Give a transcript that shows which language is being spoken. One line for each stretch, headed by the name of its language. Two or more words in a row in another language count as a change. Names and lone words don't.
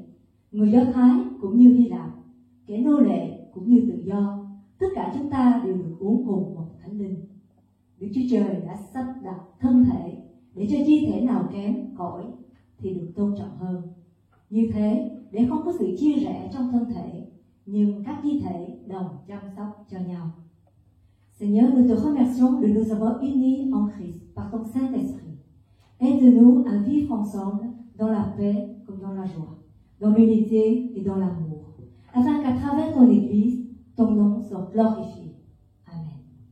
Vietnamese: Người Do Thái cũng như Hy Lạp, kẻ nô lệ cũng như tự do, tất cả chúng ta đều được uống cùng một Thánh Linh. Đức Chúa Trời đã sắp đặt thân thể để cho chi thể nào kém cỏi thì được tôn trọng hơn. Như thế, để không có sự chia rẽ trong thân thể, nhưng các chi thể đồng chăm sóc cho nhau.
French: Seigneur, nous te remercions de nous avoir unis en Christ par ton Saint-Esprit. Aide-nous à vivre ensemble dans la paix comme dans la joie, dans l'unité et dans l'amour, afin qu'à travers ton Église, ton nom soit glorifié. Amen.